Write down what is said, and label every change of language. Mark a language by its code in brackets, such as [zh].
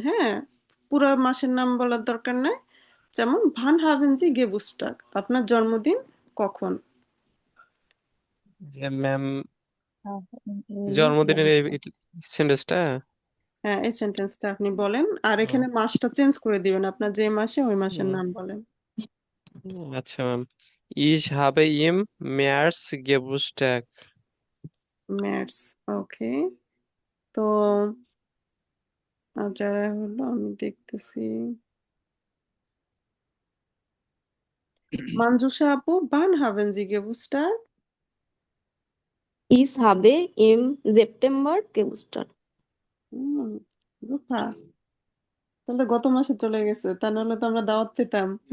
[bn] হ্যাঁ, পুরো মাসের নাম বলার দরকার নাই। যেমন ভান হাভেন জি গেবুস্টাগ, আপনার জন্মদিন কখন। যে ম্যাম জন্মদিনের এই সেন্টেন্সটা হ্যাঁ, এই সেন্টেন্সটা আপনি বলেন, আর এখানে মাসটা চেঞ্জ করে দিবেন, আপনার যে মাসে ওই মাসের নাম বলেন। আচ্ছা ma'am, [de] Ich habe im März Geburtstag. [bn] Maths. ওকে, তো যারা হলো আমি দেখতেছি, মানজুসা আপু, বান হাবেন জি গেবুস্টাগ। [de] Ich habe im September Geburtstag. [bn] রূপা, তাহলে গত মাসে চলে গেছে, তা নাহলে তো আমরা দাওয়াত পেতাম।